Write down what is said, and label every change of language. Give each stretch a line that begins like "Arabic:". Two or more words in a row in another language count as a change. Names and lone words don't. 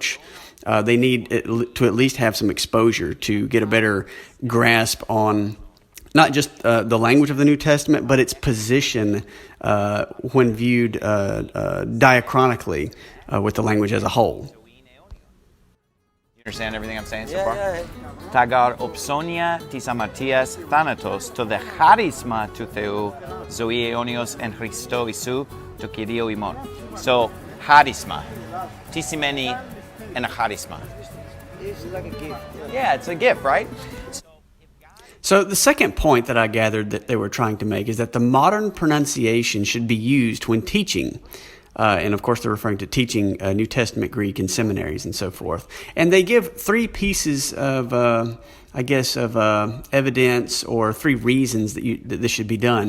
English: They need to at least have some exposure to get a better grasp on not just the language of the New Testament, but its position when viewed diachronically with the language as a whole. You understand everything I'm saying so far?
Greek: Τα γαρ οψώνια της αμαρτίας θάνατος, το δε χάρισμα του Θεού ζωή αιώνιος εν Χριστώ Ιησού το Κυρίο ημών.
English: So, χάρισμα.
Greek: Τι σημαίνει ένα χάρισμα?
English: It's like a gift. Yeah, it's a gift, right? So the second point that I gathered that they were trying to make is that the modern pronunciation should be used when teaching. And of course, they're referring to teaching New Testament Greek in seminaries and so forth. And they give 3 pieces of, evidence or 3 reasons that this should be done.